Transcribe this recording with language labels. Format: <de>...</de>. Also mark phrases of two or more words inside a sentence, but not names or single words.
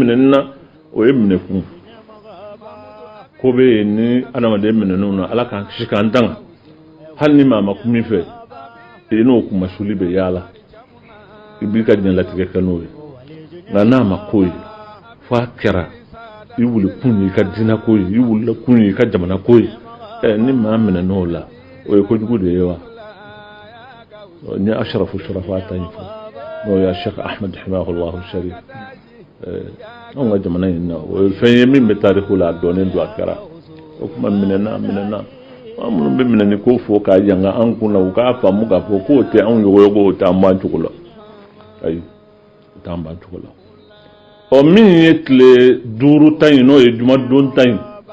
<bm>minɛni na o ye minɛkun ko bɛ yen ni adamaden minɛnenw na ala k'an kisi k'an tanga hali ni maa ma kun min fɛ i n'o kumasuli bɛ yaala i b'i ka diɲɛlatigɛ kɛ n'o ye nka n'a ma ko ye fo a kɛra i wuli kun ye i ka diinɛ ko ye i wulila kun ye i ka jamana ko ye ni maa minɛn'o la o ye kojugu de ye wa n ye asharafu shurafa ta yin fɔ n'o ye Sheikh Ahmed Himahullahu Sharif anw ka jamana in na o ye fɛn ye min bɛ taariko la a dɔnnen don a kɛra o kuma minɛna an minnu bɛ minɛni ko fɔ k'a yanga an kun na u k'a faamu k'a fɔ k'o tɛ anw yogoyogo o t'an ban cogo la ayi o t'an ban cogo la min ye tile 5 ta in n'o ye jumadon ta in</bm>